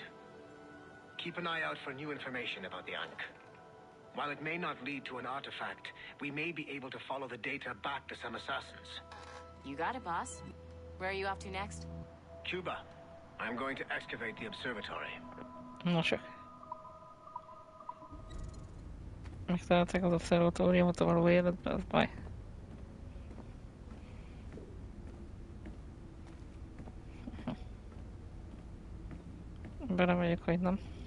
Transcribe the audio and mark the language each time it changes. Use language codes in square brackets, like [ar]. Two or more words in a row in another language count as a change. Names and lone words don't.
[en] Keep an eye out for new information about the Ankh. While it may not lead to an artifact, we may be able to follow the data back to some assassins. You got it, boss. Where are you off to next? Cuba. I'm going to excavate the observatory. [hu] No csak. Megtalálták az obszervatóriumot a való életben, az baj. Belemegyek, hogy nem.